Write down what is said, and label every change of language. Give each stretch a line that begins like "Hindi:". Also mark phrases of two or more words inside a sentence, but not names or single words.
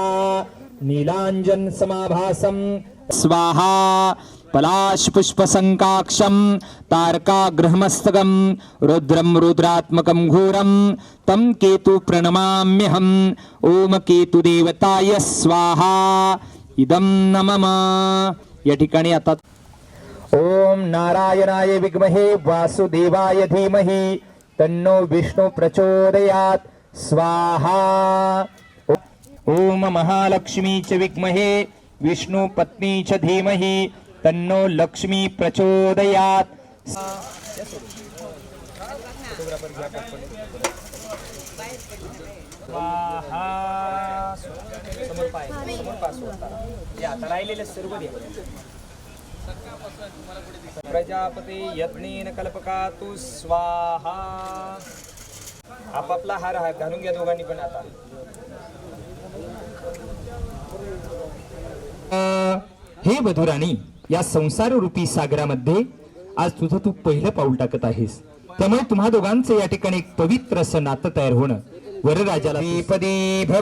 Sanskrit: नीलांजन समाभासं स्वाहा. पलाश पुष्प संकाक्षं तारकाग्रहमस्तकं रुद्रं रुद्रात्मकं घोरं तं केतु प्रणमाम्यहं. ओम केतुदेवताय स्वाहा. इदं न मम.
Marathi: या ठिकाणी आता
Sanskrit: ओम नारायणाय विद्महे वासुदेवाय धीमहि तन्नो विष्णु प्रचोदयात् स्वाहा. ओम महालक्ष्मी च विद्महे विष्णु पत्नी च धीमहि तन्नो लक्ष्मी प्रचोदयात्. स्वाहा.
Marathi: समोर पाय, समोर पास होता. या आता राहिलेले सर्व द्या.
Sanskrit: प्रजापती यज्ञेन कल्पकातु स्वाहा.
Marathi: आपापला हार घालून घ्या दोघांनी पण. आता हे वधुराणी, या संसार रूपी सागरामध्ये आज तुझं तू पहिलं पाऊल टाकत आहेस. त्यामुळे तुम्हा दोघांचं या ठिकाणी एक पवित्र असं नातं तयार होणं वरराजाला पदी भव.